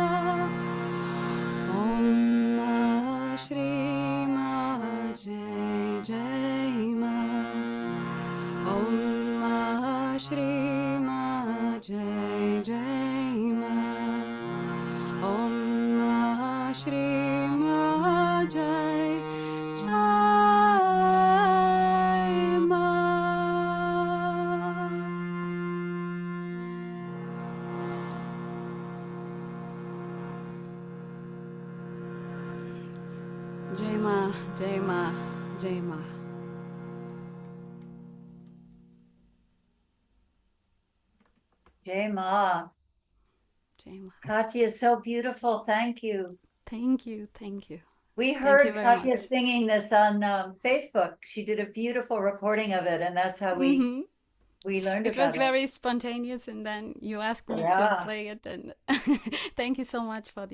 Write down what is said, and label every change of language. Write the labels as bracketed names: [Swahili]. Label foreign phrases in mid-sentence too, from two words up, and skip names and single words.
[Sanskrit] Om Ma Shri Ma, Jai Jai Ma, Om Ma Shri Ma, Jai Jai Ma, Om Ma Shri Ma, Jai Jai Ma. Jai Ma, Jai Ma, Jai Ma. Jai Ma. Jai Ma. [English] Katya is so beautiful. Thank you. Thank you, thank you. We Thank heard you very Katya much. singing this on Facebook. She did a beautiful recording of it, and that's how we learned It about was very spontaneous, and then you asked me to Yeah. play it, and thank you so much for the